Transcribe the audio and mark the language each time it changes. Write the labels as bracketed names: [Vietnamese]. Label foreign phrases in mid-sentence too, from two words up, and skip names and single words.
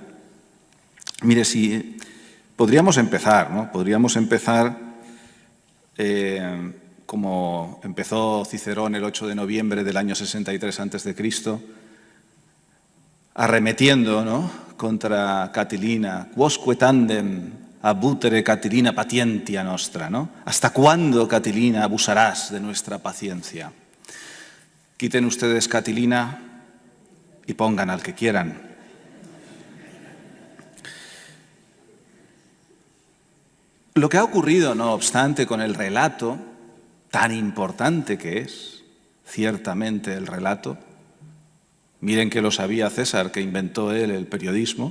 [Spanish] Mire, si podríamos empezar, ¿no? Podríamos empezar como empezó Cicerón el 8 de noviembre del año 63 a.C., arremetiendo, ¿no?, contra Catilina, [Latin] quosque tandem abutere Catilina patientia nostra, [Spanish] ¿no? ¿Hasta cuándo, Catilina, abusarás de nuestra paciencia? Quiten ustedes Catilina y pongan al que quieran. Lo que ha ocurrido, no obstante, con el relato, tan importante que es, ciertamente, el relato, miren que lo sabía César, que inventó él el periodismo.